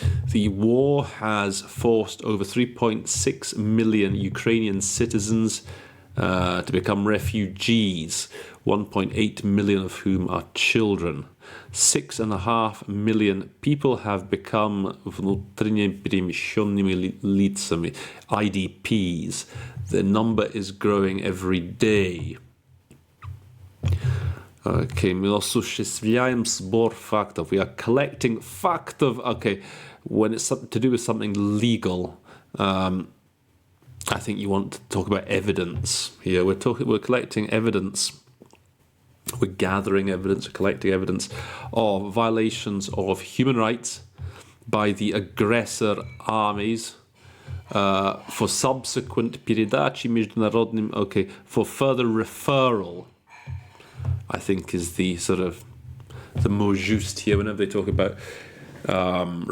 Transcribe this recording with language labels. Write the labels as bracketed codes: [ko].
[en] The war has forced over 3.6 million Ukrainian citizens to become refugees, 1.8 million of whom are children. 6.5 million people have become [ru] внутренне перемещенными лицами, [en] IDPs. The number is growing every day. [ru] Okay, мы осуществляем сбор фактов. [en] We are collecting фактов. Okay, when it's to do with something legal, I think you want to talk about evidence here. We're collecting evidence. We're gathering evidence, we're collecting evidence of violations of human rights by the aggressor armies for subsequent [ru] передачи международным, [en] okay, for further referral, I think is the sort of the mot juste here whenever they talk about a